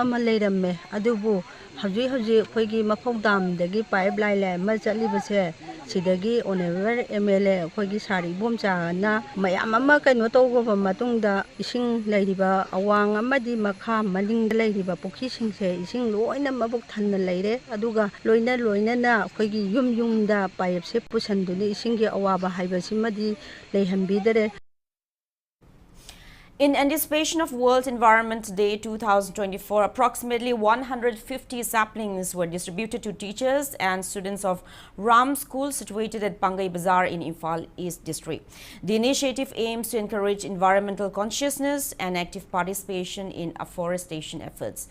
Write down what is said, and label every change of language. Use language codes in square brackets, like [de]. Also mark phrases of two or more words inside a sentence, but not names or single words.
[mni] ꯑꯃ ꯂꯩꯔꯝꯃꯦ ꯑꯗꯨꯕꯨ ꯍꯧꯖꯤꯛ ꯑꯩꯈꯣꯏꯒꯤ ꯃꯐꯧ ꯗꯥꯝꯗꯒꯤ [en] pipe line [mni] ꯑꯃ ꯆꯠꯂꯤꯕꯁꯦ ꯁꯤꯗꯒꯤ [en] honourable MLA [mni] ꯑꯩꯈꯣꯏꯒꯤ ꯁꯥꯔ ꯏꯕꯣꯝꯆꯥꯅ ꯃꯌꯥꯝ ꯑꯃ ꯀꯩꯅꯣ ꯇꯧꯈ꯭ꯔꯕ ꯃꯇꯨꯡꯗ ꯏꯁꯤꯡ ꯂꯩꯔꯤꯕ ꯑꯋꯥꯡ ꯑꯃꯗꯤ ꯃꯈꯥ ꯃꯅꯤꯡꯗ ꯂꯩꯔꯤꯕ ꯄꯨꯈ꯭ꯔꯤꯁꯤꯡꯁꯦ ꯏꯁꯤꯡ ꯂꯣꯏꯅ ꯃꯕꯨꯛ ꯊꯟꯅ ꯂꯩꯔꯦ ꯑꯗꯨꯒ ꯂꯣꯏꯅꯅ ꯑꯩꯈꯣꯏꯒꯤ ꯌꯨꯝꯗ ꯄꯥꯏꯞꯁꯦ ꯄꯨꯁꯟꯗꯨꯅ ꯏꯁꯤꯡꯒꯤ ꯑꯋꯥꯕ ꯍꯥꯏꯕꯁꯤꯃꯗꯤ ꯂꯩꯍꯟꯕꯤꯗꯔꯦ. [en] In anticipation of World Environment Day 2024, approximately 150 saplings were distributed to teachers and students of Ram School situated at Pangai Bazar in Imphal East District. The initiative aims to encourage environmental consciousness and active participation in afforestation efforts.